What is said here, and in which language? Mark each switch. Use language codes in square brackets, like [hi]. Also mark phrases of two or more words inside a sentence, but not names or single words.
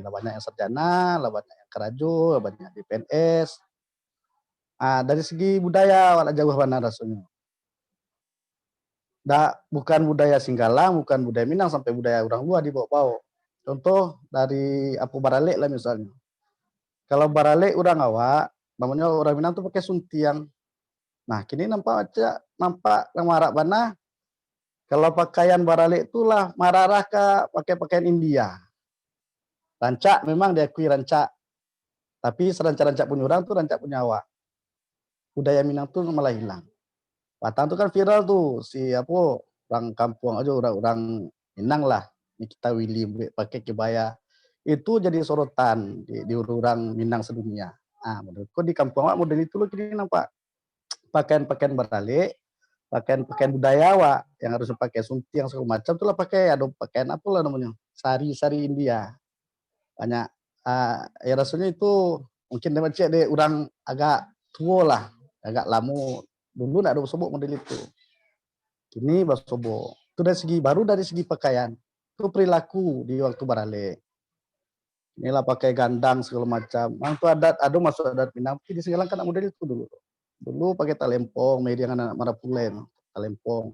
[id] Lah banyak yang sarjana, lah banyak yang kerajo, lah banyak di PNS. Dari segi budaya, awak jauh mana rasanya. Bukan budaya Singgalang, bukan budaya Minang, sampai budaya orang luar dibawa-bawa. Contoh dari Apu Baralek lah misalnya. Kalau Baralek orang awak, namanya orang Minang tuh pakai suntiang. Nah, kini nampak yang marak mana kalau pakaian Baralek itulah mararah ke pakai pakaian India. [min] Rancak memang diakui rancak. Tapi serancak-rancak punya orang tuh rancak punya awak. [id] Budaya Minang tuh malah hilang. Batang tuh kan viral tuh si orang kampung aja orang Minang lah. Nikita Willy pakai kebaya. Itu jadi sorotan di orang Minang sedunia. Menurutku di kampung awak model itu loh kini nampak pakaian-pakaian Baralek, pakaian budaya awak yang harus pakai suntiang segala macam itulah pakai ada pakaian apa lah namanya sari India banyak ya rasanya itu mungkin deh orang agak tua lah agak lama dulu nak ada sobok model itu kini basobo itu dari segi pakaian itu perilaku di waktu Baralek inilah pakai gandang segala macam itu ada masuk adat Minang di Singgalang kan model itu dulu pakai talempong, media anak Marapulen, talempong.